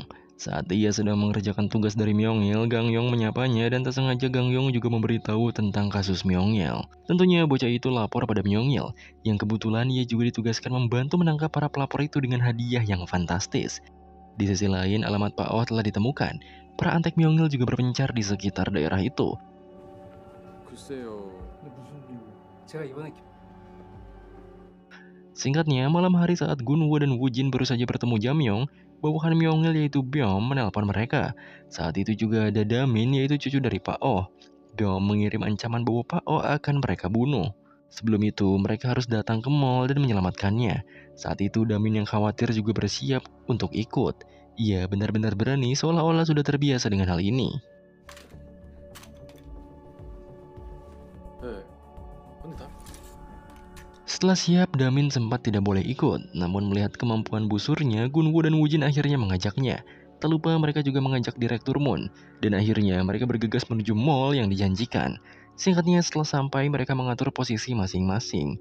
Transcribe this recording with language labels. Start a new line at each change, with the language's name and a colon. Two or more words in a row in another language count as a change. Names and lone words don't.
Indonesian: Saat ia sedang mengerjakan tugas dari Myongil, Gangyong menyapanya dan tak sengaja Gangyong juga memberitahu tentang kasus Myongil. Tentunya bocah itu lapor pada Myongil, yang kebetulan ia juga ditugaskan membantu menangkap para pelapor itu dengan hadiah yang fantastis. Di sisi lain, alamat Pak Oh telah ditemukan. Para antek Myongil juga berpencar di sekitar daerah itu.
Korean: 글쎄요. 근데 무슨 일이고? 제가 이번에
Indonesian: Singkatnya, malam hari saat Gunwoo dan Woojin baru saja bertemu Jamyong, bawahan Myongil yaitu Byom menelpon mereka. Saat itu juga ada Damin yaitu cucu dari Pak Oh. Byom mengirim ancaman bahwa Pak Oh akan mereka bunuh. Sebelum itu, mereka harus datang ke mall dan menyelamatkannya. Saat itu Damin yang khawatir juga bersiap untuk ikut. Ia benar-benar berani seolah-olah sudah terbiasa dengan hal ini.
Korean: 근데 다
Indonesian: Setelah siap, Damin sempat tidak boleh ikut. Namun melihat kemampuan busurnya, Gunwoo dan Woojin akhirnya mengajaknya. Tak lupa mereka juga mengajak Direktur Moon. Dan akhirnya mereka bergegas menuju mall yang dijanjikan. Singkatnya, setelah sampai mereka mengatur posisi masing-masing.